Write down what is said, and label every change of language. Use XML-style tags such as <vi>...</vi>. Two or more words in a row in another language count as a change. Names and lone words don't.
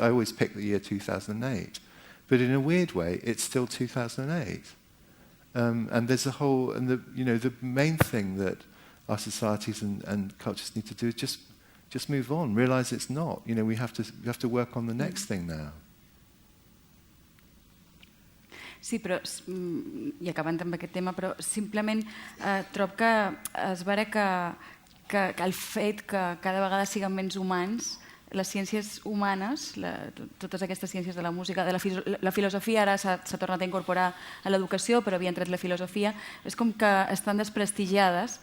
<en>I always pick the year 2008, but in a weird way, it's still 2008. And there's the main thing that our societies and cultures need to do is just move on, realise it's not. We have to work on the next thing now.</en> <ca>Sí, però, i acabant amb aquest tema, però simplement trobo que es veure que el fet que cada vegada siguin menys humans, les ciències humanes, totes aquestes ciències de la música, de la filosofia ara s'ha tornat a incorporar a l'educació, però havien tret la filosofia, és com que estan desprestigiades.</ca>